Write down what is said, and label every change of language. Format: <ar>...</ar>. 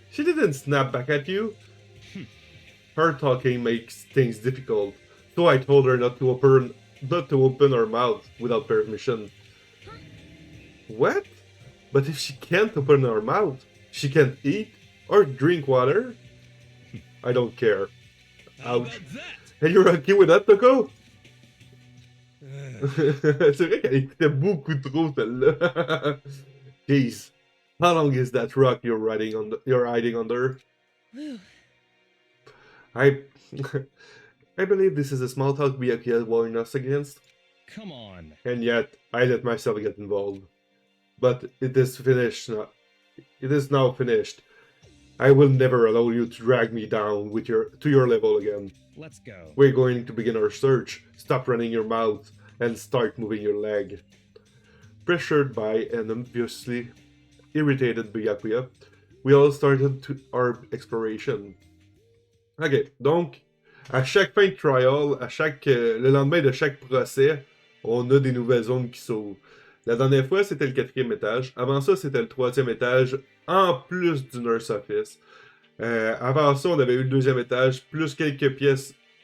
<en>She didn't snap back at you. Her talking makes things difficult, so I told her not to open her mouth without permission. What? But if she can't open her mouth, she can't eat or drink water? I don't care. How Ouch. about that? And you're okay with that, Toko?</en> <fr>C'est vrai qu'elle écoutait beaucoup trop, celle-là.</fr> <en>Jeez. How long is that rock you're hiding under? Whew. I... I believe this is a small talk Byakuya warned us against, Come on. and yet I let myself get involved. But it is finished now. It is now finished. I will never allow you to drag me down to your level again. Let's go. We're going to begin our search. Stop running your mouth and start moving your leg. Pressured by an obviously irritated Byakuya, we all started our exploration.</en> <fr>Ok, donc, à chaque fin de trial, le lendemain de chaque procès, on a des nouvelles zones qui s'ouvrent. La dernière fois, c'était le 4e étage. Avant ça, c'était le 3e étage, en plus du nurse office. Avant ça, on avait eu le 2e étage, plus quelques pièces.</fr>